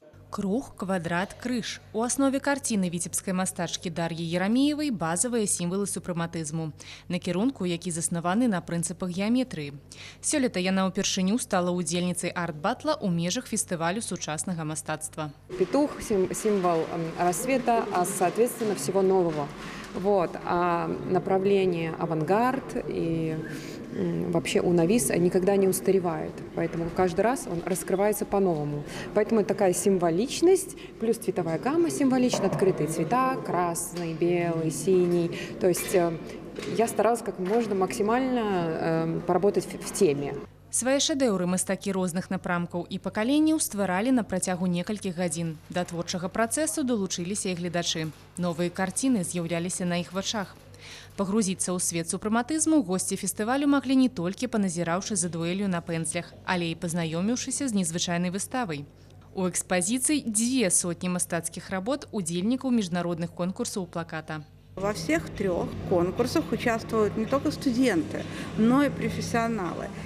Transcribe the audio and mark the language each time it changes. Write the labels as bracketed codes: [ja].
[be] Круг, квадрат, крыж. У аснове карціны віцебскай мастачкі Дар'і Ерамеевай базавыя сімвалы супрэматызму, накірунку, які заснаваны на прынцыпах геаметрыі. Сёлета яна ўпершыню стала удзельніцай арт-батла ў межах фестывалю сучаснага мастацтва. [ru] Петух – символ рассвета, а соответственно всего нового. А направление авангард и вообще «Уновис» никогда не устаревает. Поэтому каждый раз он раскрывается по-новому. Поэтому такая символичность, плюс цветовая гамма символична, открытые цвета, красный, белый, синий. То есть я старалась как можно максимально поработать в теме. [be] Свае шэдэўры мастакі розных напрамкаў і пакаленняў стваралі на працягу некалькіх гадзін. Да творчага працэсу далучыліся і гледачы. Новыя карціны з'яўляліся на іх вачах. Пагрузіцца ў свет супрэматызму госці фестывалю маглі не толькі паназіраўшы за дуэлью на пэнзлях, але і пазнаёміўшыся з незвычайнай выставай. У экспазіцыі 200 мастацкіх работ удзельнікаў міжнародных конкурсаў плаката. [ru] Во всех 3 конкурсах участвуют не только студенты, но и профессионалы.